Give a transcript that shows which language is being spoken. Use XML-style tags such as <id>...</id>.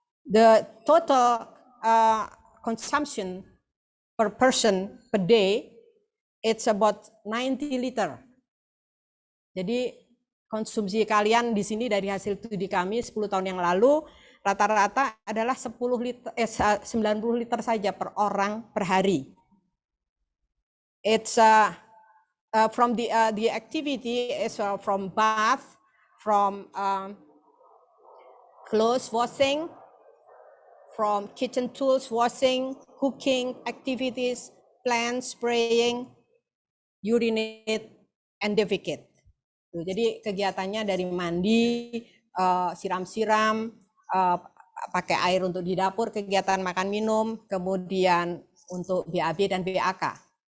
<en>The total consumption per person per day, it's about 90 liter.</en> <id>Jadi konsumsi kalian di sini dari hasil studi kami 10 tahun yang lalu rata-rata adalah 90 liter saja per orang per hari.</id> <en>It's from the activity is from bath, from clothes washing, from kitchen tools washing, cooking activities, plant spraying, urinate, and defecate.</en> <id>Jadi kegiatannya dari mandi, siram-siram, pakai air untuk di dapur, kegiatan makan minum, kemudian untuk BAB dan BAK.</id>